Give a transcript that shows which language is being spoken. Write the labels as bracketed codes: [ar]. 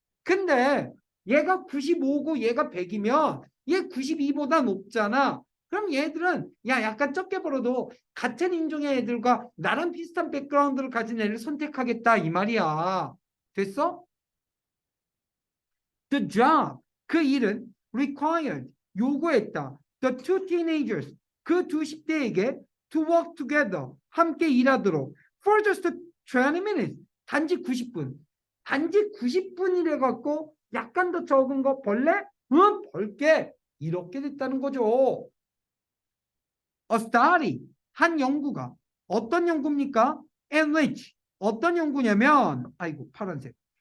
[ko] 근데 얘가 95고 얘가 100이면 얘 92보다 높잖아. 그럼 얘들은 약간 적게 벌어도 같은 인종의 애들과 나랑 비슷한 백그라운드를 가진 애를 선택하겠다 이 말이야. 됐어? [en] The job, [ko] 그 일은 [en] required, [ko] 요구했다. [en] The two teenagers, [ko] 그 두 10대에게 [en] to work together, [ko] 함께 일하도록 [en] for just 20 minutes, [ko] 단지 90분. 단지 90분이래 갖고 약간 더 적은 거 벌래? 응, 벌게. 이렇게 됐다는 거죠. [en] A study, [ko] 한 연구가. 어떤 연구입니까? [en] In which, [ko] 어떤 연구냐면, 아이고 파란색.